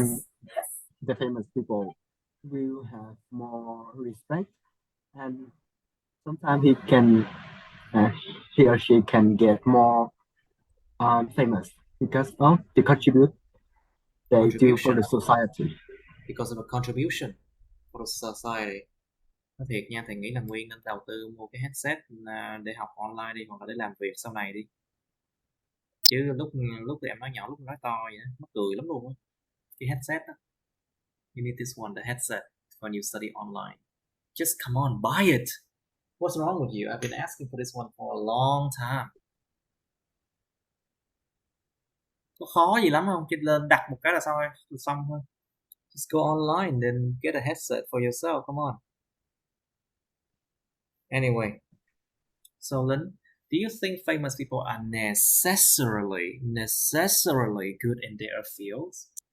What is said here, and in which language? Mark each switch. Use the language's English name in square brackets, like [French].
[English] and the famous people will have more respect, and sometimes uh, he or she can get more famous because of the contribute they do for the society. Because of a contribution for the society. [Vietnamese] Nói thiệt nha, thầy nghĩ là Nguyên nên đầu tư mua cái headset để học online đi, hoặc là để làm việc sau này đi. Chứ lúc tụi em nói nhỏ, lúc nói to vậy đó, mắc cười lắm luôn á. Cái headset đó. [English] You need this one, the headset, when you study online. Just come on, buy it. What's wrong with you? I've been asking for this one for a long time. [Vietnamese] Có khó gì lắm không? Chỉ lên đặt một cái là xong thôi. [English] Just go online then get a headset for yourself. Come on. Anyway, so Lynn, do you think famous people are necessarily good in their fields?